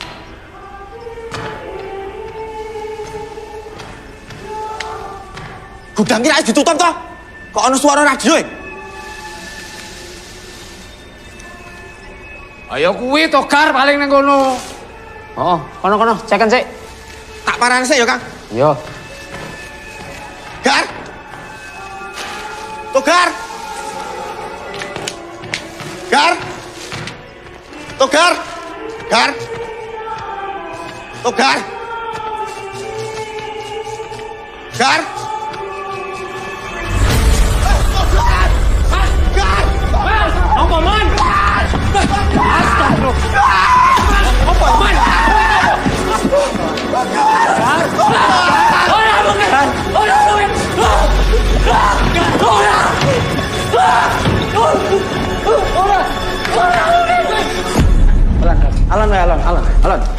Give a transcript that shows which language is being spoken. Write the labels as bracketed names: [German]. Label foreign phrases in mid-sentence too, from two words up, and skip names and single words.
[Javanese] Gudang kira ditutup toh? Kok ana suara radio e? Ayo kuwi Togar paling nang kono. Oh, kono-kono, ceken sik. Tak parani sik ya, Kang. Yo. Gar. Togar. Gar. Togar. Gar. Togar. Gar. Apa man? Astagfirullah. Apa man? Alan.